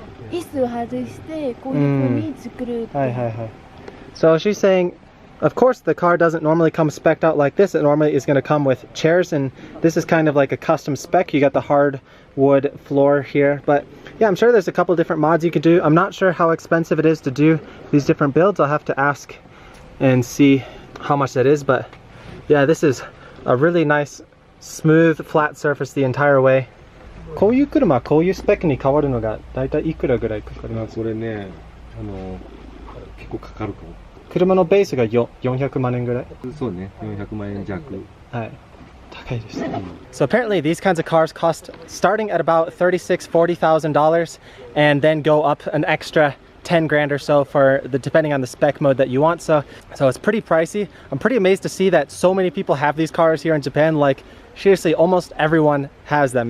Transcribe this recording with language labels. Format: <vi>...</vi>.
<ja>椅子を外してこういう風に作る。はいはいはい。</ja> <en>So she's saying, of course the car doesn't normally come spec'd out like this. It normally is going to come with chairs, and this is kind of like a custom spec. You got the hardwood floor here, but yeah, I'm sure there's a couple different mods you could do. I'm not sure how expensive it is to do these different builds. I'll have to ask and see how much that is, but yeah, this is a really nice smooth flat surface the entire way.</en> <ja>こういう車、こういうスペックに変わるのがだいたいいくらぐらいかかります？これね、結構かかるかも。車のベースが400万円ぐらい。そうね、400万円弱。はい。高いです。</ja> <en>So apparently these kinds of cars cost starting at about $36,000 to $40,000 and then go up an extra 10 grand or so for the, depending on the spec mode that you want. So it's pretty pricey. I'm pretty amazed to see that so many people have these cars here in Japan. Like seriously, almost everyone has them.</en>